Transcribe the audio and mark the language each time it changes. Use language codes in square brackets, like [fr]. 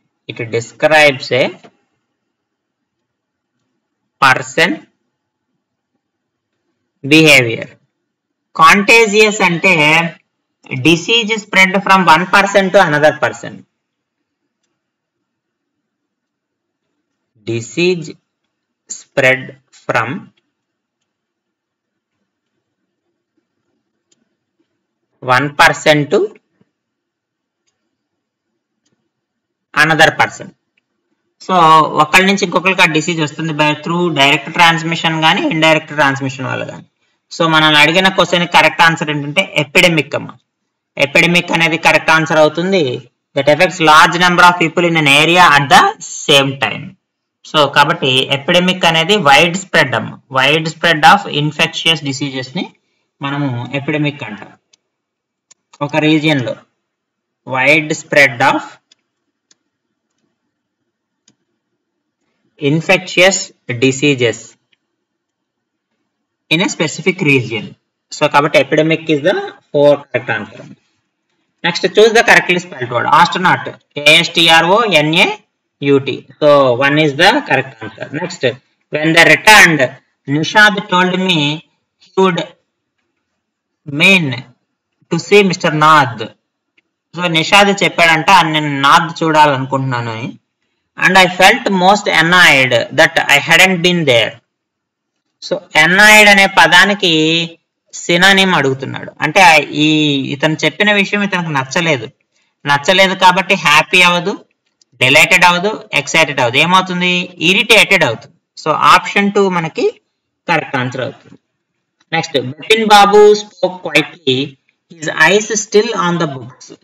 [en] It describes a person behavior. Contagious అంటే disease spread from one person to another person. Disease spread from one person to another person. [te] So ఒకళ్ళ నుంచి ఇంకొకరికి ఆ disease వస్తుంది by through direct transmission కానీ indirect transmission వల్ల కానీ. So మనం అడిగిన క్వశ్చన్ కరెక్ట్ ఆన్సర్ ఏంటంటే ఎపిడెమిక్ అమ్మ. ఎపిడెమిక్ అనేది కరెక్ట్ ఆన్సర్ అవుతుంది. [en] That effects large number of people in an area at the same time. [te] So కాబట్టి ఎపిడెమిక్ అనేది వైడ్ స్ప్రెడ్ అమ్మ, wide spread of infectious diseases ని మనము ఎపిడెమిక్ అంటాం. ఒక రీజియన్ లో [en] Wide spread of infectious diseases in a specific region. So కాబట్టి epidemic is the 4 correct answer. Next choose the correctly spelled word. Astronaut, ASTRONAUT. So 1 is the correct answer. Next, when they returned, Nishad told me he would mean to see Mr. Nath. [te] So Nishad చెప్పాడంట నేను నాథ్ చూడాలనుకుంటున్నాను అని. [en] And I felt most annoyed that I hadn't been there. [te] So annoyed అనే పదానికి synonym అడుగుతున్నాడు. అంటే ఇతను చెప్పిన విషయం ఇతనికి నచ్చలేదు కాబట్టి హ్యాపీ అవ్వదు, డిలైటెడ్ అవ్వదు, ఎక్సైటెడ్ అవ్వదు. ఏమవుతుంది? ఇరిటేటెడ్ అవుతుంది. సో ఆప్షన్ 2 మనకి కరెక్ట్ ఆన్సర్ అవుతుంది. [en] Next, Bipin Babu spoke quietly, his eyes still on the books.